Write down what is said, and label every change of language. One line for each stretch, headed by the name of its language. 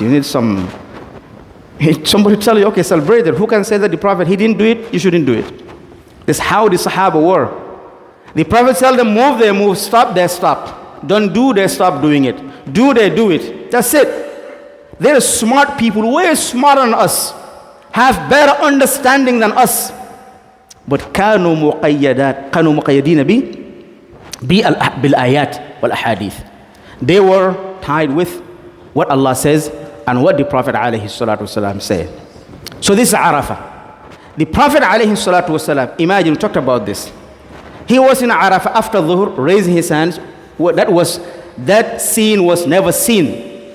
English: You need somebody tell you, okay, celebrate it. Who can say that the Prophet, he didn't do it, you shouldn't do it. That's how the Sahaba were. The Prophet tell them, move, they move, stop, they stop. Don't do, they stop doing it. Do, they do it. That's it. There are smart people, way smarter than us, have better understanding than us.
Arabic: But كانوا مقيدين بالآيات والأحاديث.
English: They were tied with what Allah says and what the Prophet ﷺ said. So this is Arafah. The Prophet ﷺ, imagine, we talked about this. He was in Arafah after Dhuhr, raising his hands. That scene was never seen.